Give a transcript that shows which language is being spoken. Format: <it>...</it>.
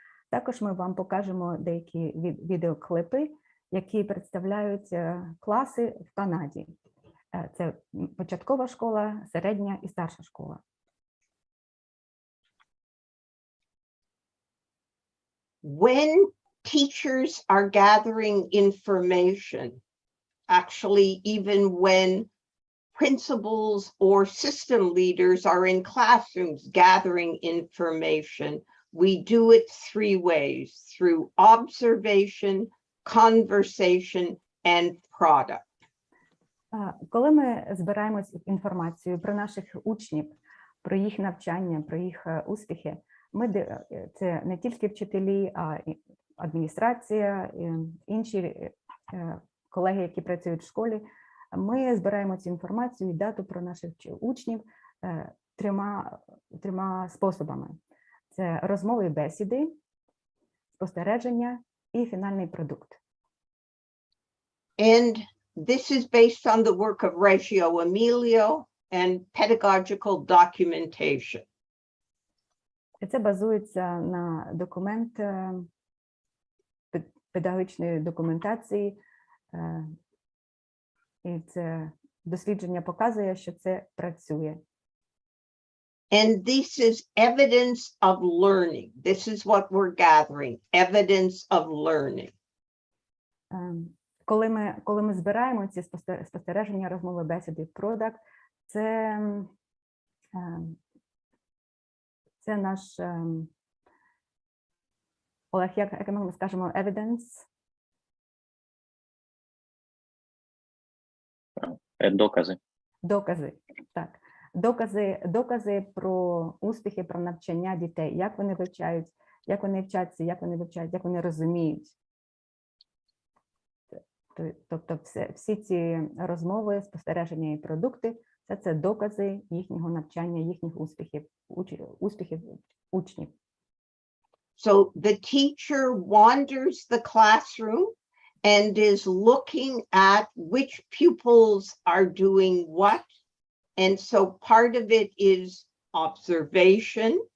<uk>Також ми вам покажемо деякі відеоклипи, які представляють класи в Канаді. Це початкова школа, середня і старша школа.</uk> <en>When teachers are gathering information, actually even when principals or system leaders are in classrooms gathering information, we do it three ways: through observation, conversation, and product.</en> <uk>Коли ми збираємо інформацію про наших учнів, про їх навчання, про їх успіхи, це не тільки вчителі, а і адміністрація, інші колеги, які працюють в школі. Ми збираємо цю інформацію і дату про наших учнів трьома способами. Це розмови і бесіди, спостереження і фінальний продукт.</uk> <en>And this is based on the work of Reggio Emilio and pedagogical documentation.</en> <uk>Це базується на документ педагогічної документації, і це дослідження показує, що це працює.</uk> <en>And this is evidence of learning. This is what we're gathering, evidence of learning.</en> <uk>Коли ми збираємо ці спостереження, розмови, бесіди, продакт, це наш, Олег, як ми скажемо, evidence? Докази. Докази, так. Докази про успіхи, про навчання дітей, як вони вивчають, як вони вчаться, як вони вивчають, як вони розуміють. Тобто всі ці розмови, спостереження і продукти – це докази їхнього навчання, їхніх успіхів учнів.</uk> <en>So the teacher wanders the classroom and is looking at which pupils are doing what. And so part of it is observation.</en>